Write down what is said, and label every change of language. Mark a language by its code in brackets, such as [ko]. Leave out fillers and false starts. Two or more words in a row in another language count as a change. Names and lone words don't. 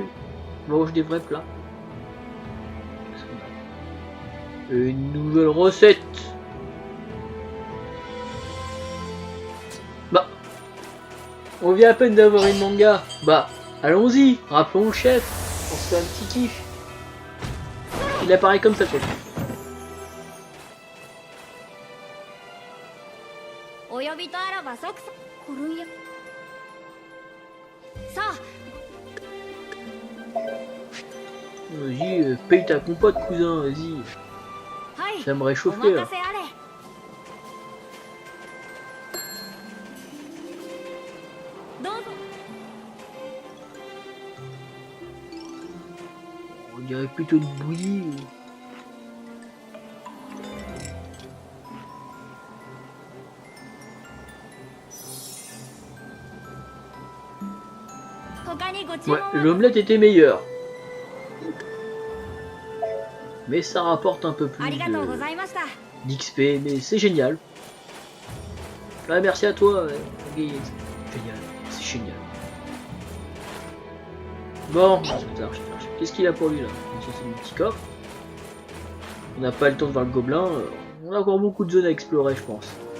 [fr] Mange des vrais plats. Une nouvelle recette. Bah, on vient à peine d'avoir une manga. Bah, allons-y, rappelons le chef. On se fait un petit kiff. Il apparaît comme ça, chef. [ja] お呼びとあらば即さコルンヤさ [fr] Vas-y, paye ta compote, cousin, vas-y. [ja] あはい [fr] Ça me [ja] お [fr] réchauffer [ja] 任 [fr] là. [ja] せあれ どうぞ [fr] On dirait plutôt une bouillie. [ja] 他にご注 [fr] Ouais, [ja] 文は [fr] l'omelette était meilleure. Mais ça rapporte un peu [ja] あ [fr] plus [ja] りがとうご [fr] de- [ja] ざいました [fr] d'XP, mais c'est génial. Ah, merci à toi, Guy. Génial, c'est génial. Bon, qu'est-ce qu'il a pour lui là? Ça, c'est un petit coffre. On n'a pas le temps de voir le gobelin. On a encore beaucoup de zones à explorer, je pense.